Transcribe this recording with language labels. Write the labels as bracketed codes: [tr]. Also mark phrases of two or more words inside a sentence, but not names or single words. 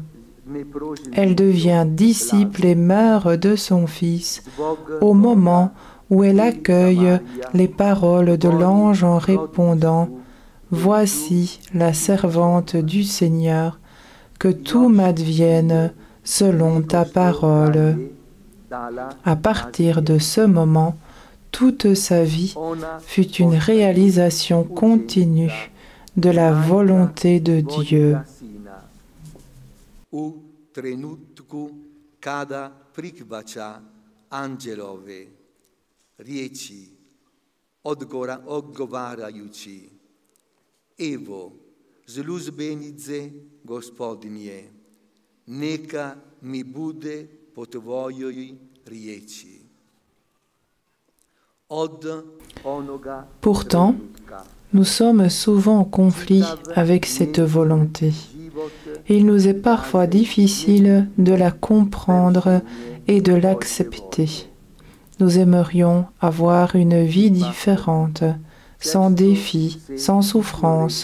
[fr] Elle devient disciple et mère de son Fils au moment où elle accueille les paroles de l'ange en répondant « Voici la servante du Seigneur, que tout m'advienne selon ta parole. » À partir de ce moment, toute sa vie fut une réalisation continue de la volonté de Dieu. [hr] U trenutku kada prihvaća anđelove riječi odgovarajući Evo, službenice Gospodinje, neka mi bude po tvojoj riječi. [fr] Pourtant, nous sommes souvent en conflit avec cette volonté. Il nous est parfois difficile de la comprendre et de l'accepter. Nous aimerions avoir une vie différente, sans défis, sans souffrance.